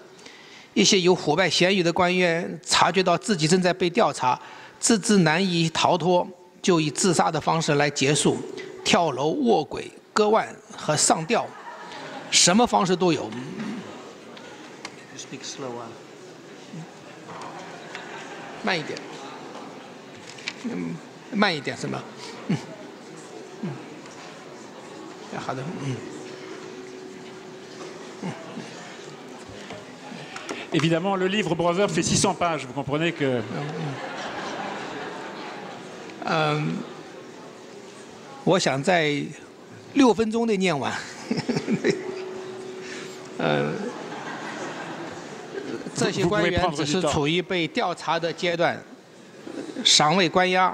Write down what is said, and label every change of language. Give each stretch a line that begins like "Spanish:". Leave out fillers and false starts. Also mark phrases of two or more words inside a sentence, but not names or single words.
Chinese: 一些有腐败嫌疑的官员察觉到自己正在被调查，自知难以逃脱，就以自杀的方式来结束，跳楼、卧轨、割腕和上吊，什么方式都有。慢一点，慢一点是吗？好的，
French: Évidemment, le livre Brother fait 600 pages. Vous comprenez que.
Chinese: 我想在6分钟内念完。这些官员只是处于被调查的阶段，尚未关押。